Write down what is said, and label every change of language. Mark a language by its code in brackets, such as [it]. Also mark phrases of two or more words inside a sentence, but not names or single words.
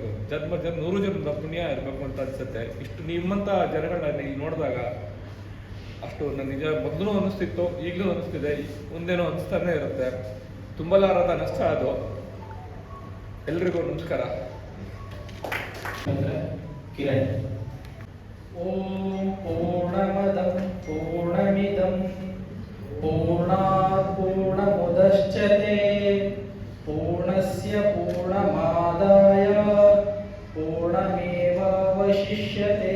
[kn] ಜನ್ಮ 100 ಜನ್ಮದ ಪುಣ್ಯ ಇರಬೇಕು ಅಂತ ಅನ್ಸುತ್ತೆ. ಇಷ್ಟು ನಿಮ್ಮಂಥ ಜನಗಳನ್ನ ಇಲ್ಲಿ ನೋಡಿದಾಗ ಅಷ್ಟು ನನ್ನ ನಿಜ ಮೊದಲು ಅನ್ನಿಸ್ತಿತ್ತು, ಈಗಲೂ ಅನ್ನಿಸ್ತಿದೆ, ಮುಂದೇನೋ ಅನಿಸ್ತಾನೆ ಇರುತ್ತೆ. ತುಂಬಲಾರದ ನಷ್ಟ ಅದು. ಎಲ್ರಿಗೂ ನಮಸ್ಕಾರ. ಕಿರಣ್ [sa] ಓಂ ಪೂರ್ಣಮದಂ ಪೂರ್ಣಮಿದಂ ಪೂರ್ಣಾತ್ ಪೂರ್ಣಮುದಚ್ಯತೆ ಪೂರ್ಣಸ್ಯ ಪೂರ್ಣಮಾದಾಯ ಪೂರ್ಣಮೇವಾವಶಿಷ್ಯತೆ